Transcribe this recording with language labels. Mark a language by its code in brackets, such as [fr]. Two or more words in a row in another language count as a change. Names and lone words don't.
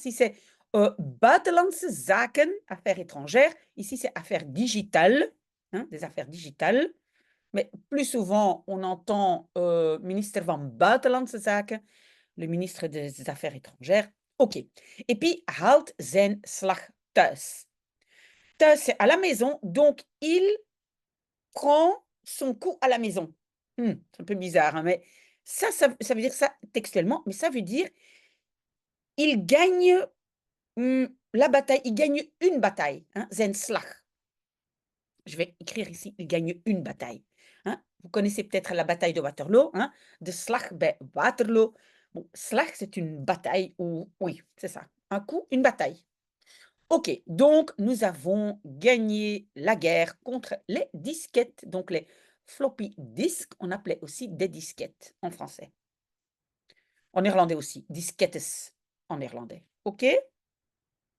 [fr] Si c'est, [nl] Buitenlandse Zaken, [fr] affaires étrangères, ici c'est affaires digitales, hein, des affaires digitales, mais plus souvent on entend, [nl] minister van Buitenlandse Zaken, [fr] le ministre des Affaires étrangères. OK. Et puis, [nl] haalt zijn slag thuis. Thuis, [fr] c'est à la maison, donc il prend son coup à la maison. C'est un peu bizarre, hein, mais ça veut dire ça textuellement, mais ça veut dire il gagne, la bataille, il gagne une bataille, hein, [nl] zijn slag. [fr] Je vais écrire ici, il gagne une bataille, hein. Vous connaissez peut-être la bataille de Waterloo, hein, [nl] de slag bij Waterloo. [fr] Bon, slag, c'est une bataille ou oui, c'est ça, un coup, une bataille. OK, donc nous avons gagné la guerre contre les disquettes, donc les [en] floppy disks, [fr] on appelait aussi des disquettes en français. En néerlandais aussi, diskettes en néerlandais.